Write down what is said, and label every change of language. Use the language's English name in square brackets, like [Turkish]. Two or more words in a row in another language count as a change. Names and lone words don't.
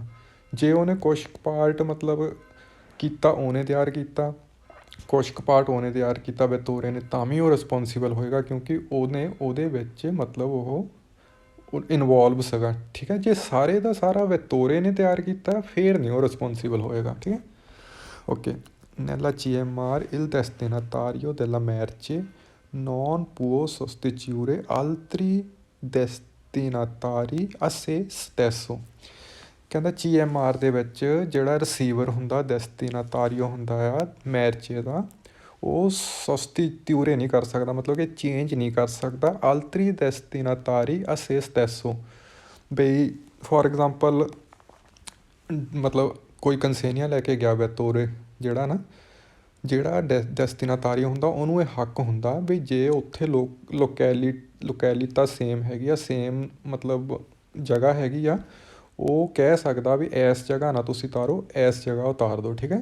[Punjabi] ਜੇ ਉਹਨੇ ਕੁਛ ਪਾਰਟ ਮਤਲਬ ਕੀਤਾ, ਉਹਨੇ ਤਿਆਰ ਕੀਤਾ, ਕੁਛ ਕੁ ਪਾਰਟ ਉਹਨੇ ਤਿਆਰ ਕੀਤਾ ਵੈਤੋਰੇ ਨੇ, ਤਾਂ ਵੀ ਉਹ ਰਿਸਪੋਂਸੀਬਲ ਹੋਏਗਾ, ਕਿਉਂਕਿ ਉਹਨੇ ਉਹਦੇ ਵਿੱਚ ਮਤਲਬ ਉਹ ਇਨਵੋਲਵ ਸੀਗਾ, ਠੀਕ ਹੈ। ਜੇ ਸਾਰੇ ਦਾ ਸਾਰਾ ਵੈਤੋਰੇ ਨੇ ਤਿਆਰ ਕੀਤਾ, ਫਿਰ ਨਹੀਂ ਉਹ ਰਿਸਪੋਂਸੀਬਲ ਹੋਏਗਾ, ਠੀਕ ਹੈ। ਓਕੇ। [Italian] Nella GMR il destinatario della merce non può sostituire altri destinatari a se stesso। [Punjabi] ਕਹਿੰਦਾ GMR ਦੇ ਵਿੱਚ ਜਿਹੜਾ ਰਿਸੀਵਰ ਹੁੰਦਾ, ਡੈਸਟੀਨਾਤਾਰੀਓ ਹੁੰਦਾ ਆ ਮੈਰਚੇ ਦਾ, ਉਹ ਸਬਸਟੀਟਿਊਰੇ ਨਹੀਂ ਕਰ ਸਕਦਾ, ਮਤਲਬ ਕਿ ਚੇਂਜ ਨਹੀਂ ਕਰ ਸਕਦਾ [Italian] altri destinatari a se stesso. [Punjabi] ਬਈ [English] for example [Punjabi] ਮਤਲਬ ਕੋਈ ਕੰਸੇਨੀਆਂ ਲੈ ਕੇ ਗਿਆ ਵੈਤੋਰੇ, ਜਿਹੜਾ ਨਾ ਜਿਹੜਾ ਡੈਸਟੀਨਾਤਾਰੀਓ ਹੁੰਦਾ, ਉਹਨੂੰ ਇਹ ਹੱਕ ਹੁੰਦਾ ਵੀ ਜੇ ਉੱਥੇ ਲੋਕੈਲਿਟਾ ਸੇਮ ਹੈਗੀ ਆ, ਸੇਮ ਮਤਲਬ ਜਗ੍ਹਾ ਹੈਗੀ ਆ, ਉਹ ਕਹਿ ਸਕਦਾ ਵੀ ਇਸ ਜਗ੍ਹਾ ਨਾ ਤੁਸੀਂ ਉਤਾਰੋ, ਇਸ ਜਗ੍ਹਾ ਉਤਾਰ ਦਿਓ, ਠੀਕ ਹੈ।